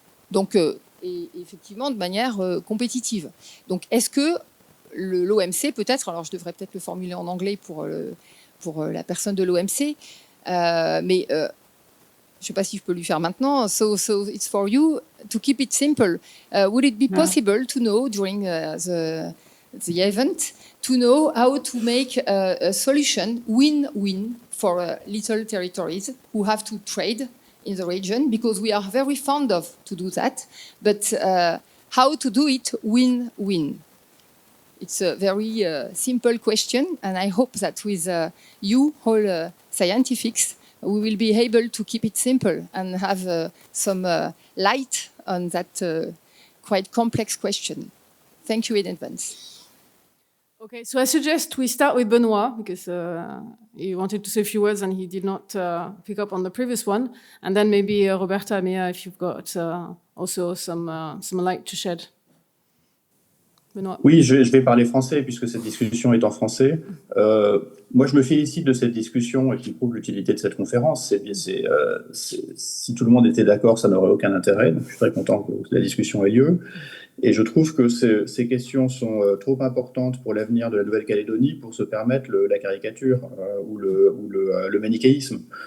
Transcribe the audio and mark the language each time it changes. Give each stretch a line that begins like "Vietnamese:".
French: Donc, et effectivement, de manière compétitive. Donc, est-ce que l'OMC, peut-être, alors je devrais peut-être le formuler en anglais pour la personne de l'OMC, mais je ne sais pas si je peux lui faire maintenant.
English: So it's for you to keep it simple. Would it be possible to know during the event to know how to make a solution win-win for little territories who have to trade in the region, because we are very fond of to do that, but how to do it win-win? It's a very simple question, and I hope that with you, all scientists, we will be able to keep it simple and have some light on that quite complex question. Thank you in advance. Okay, so I suggest we start with Benoît, because he wanted to say a few words and he did not pick up on the previous one. And then maybe Roberta, Mia, if you've got also some light to shed. Benoît.
French: Oui, je vais parler français puisque cette discussion est en français. Moi, je me félicite de cette discussion et qui prouve l'utilité de cette conférence. Si tout le monde était d'accord, ça n'aurait aucun intérêt. Donc, je suis très content que la discussion ait lieu. Et je trouve que ces questions sont trop importantes pour l'avenir de la Nouvelle-Calédonie pour se permettre la caricature ou le manichéisme.